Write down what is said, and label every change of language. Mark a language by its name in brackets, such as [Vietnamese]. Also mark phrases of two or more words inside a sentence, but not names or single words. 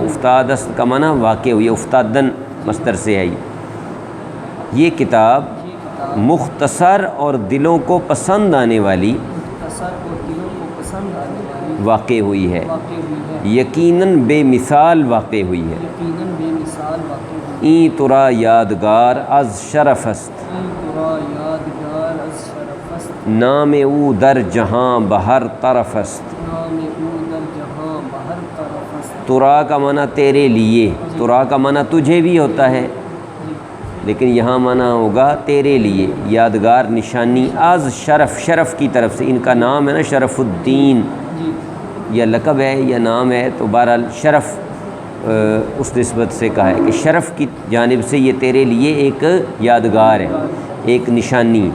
[Urdu] افتادست کا معنی واقع ہوئی، افتادن مصدر سے ہے۔ یہ کتاب مختصر اور دلوں کو پسند آنے والی مختصر اور دلوں کو پسند آنے والی واقع ہوئی ہے، واقع ہوئی ہے، یقیناً بے مثال واقع ہوئی ہے۔ یقیناً بے مثال واقع ہوئی [Persian] این ترا یادگار از شرف است، ہے، ترا یادگار از شرف است، نام او در جہاں بہر طرف است۔ نام او در جہاں بہر طرف است۔ [Urdu] ترا کا معنی تیرے لیے، ترا کا معنی تجھے بھی ہوتا ہے لیکن یہاں معنی ہوگا تیرے لیے، یادگار نشانی، [Persian] از شرف، [Urdu] شرف کی طرف سے، ان کا نام ہے نا شرف الدین، جی یا لقب ہے یا نام ہے تو بہرحال شرف اس نسبت سے کہا ہے کہ شرف کی جانب سے یہ تیرے لیے ایک یادگار ہے، ایک نشانی۔